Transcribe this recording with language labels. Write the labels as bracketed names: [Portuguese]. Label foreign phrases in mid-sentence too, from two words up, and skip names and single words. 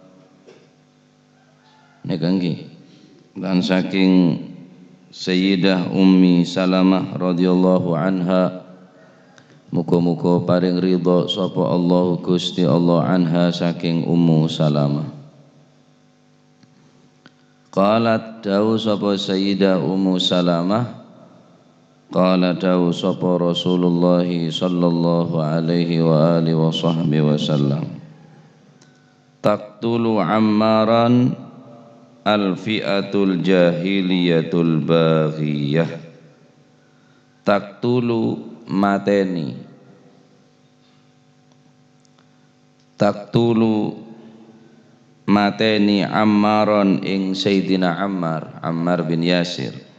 [Javanese] Nekanggi dan saking Sayyidah Ummi Salamah [Arabic] رضي الله عنها, [Javanese] muga-muga paring ridha sapa Allah Gusti Allah anha saking Ummu Salamah. [Arabic] Qalat [Javanese] dawu sapa [Arabic] Sayyidah Ummu Salamah, qala [Javanese] dawu sapa [Arabic] Rasulullah صلى الله عليه وعلى آله وصحبه وسلم, تقتل عمارا الفئة الجاهلية الباغية. [Javanese] Taqtulu mateni, taqtulu mateni Ammaran ing Sayyidina Ammar bin Yasir.